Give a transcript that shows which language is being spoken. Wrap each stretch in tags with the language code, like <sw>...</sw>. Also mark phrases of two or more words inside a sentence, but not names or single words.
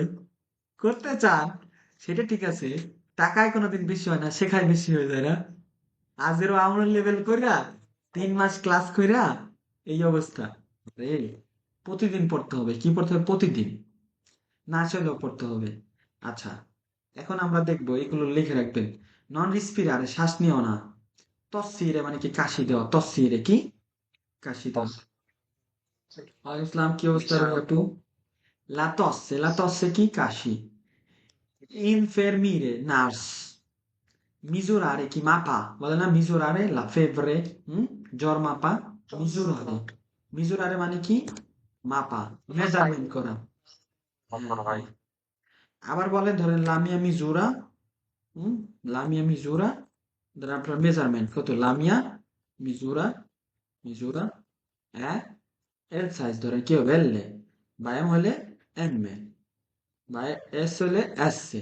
<bn>করতে চান সেটা ঠিক আছে, টাকায় কোনোদিন বেশি হয় না, শেখায় বেশি হয়ে যায় না, আজেরও আমরা লেভেল কইরা 3 মাস ক্লাস কইরা এই অবস্থা, রে, প্রতিদিন পড়তে হবে, কি পড়তে হবে প্রতিদিন, না চাইলেও পড়তে হবে, আচ্ছা, এখন আমরা দেখবো এগুলো লিখে রাখবেন,</bn> <it>non respirare</it> <bn>শ্বাস নিও না, তসিরে মানে কি কাশি দেওয়া, তসিরে কি কাশি দেওয়া, ওয়ালাইকুম ইসলাম, কি অবস্থা একটু,</bn> <it>la tosse</it> <bn>কি কাশি, infermiere নার্স, misurare কি মাপা, বলে না</bn> <it>misurare la febbre,</it> <bn>জ্বর মাপা, misurare, misurare মানে কি মাপা, মেজারমেন্ট করা, হ্যাঁ হ্যাঁ, আবার বলেন ধরেন</bn> <it>la mia misura,</it> <bn>হুম,</bn> <it>la mia misura,</it> <bn>ধরেন আপনার মেজারমেন্ট কত,</bn> <it>la mia misura,</it> <bn>মিজুরা, হ্যাঁ, এল সাইজ ধরেন কি হবে, এল, বা এম হলে এম, বা এস হলে এস,</bn>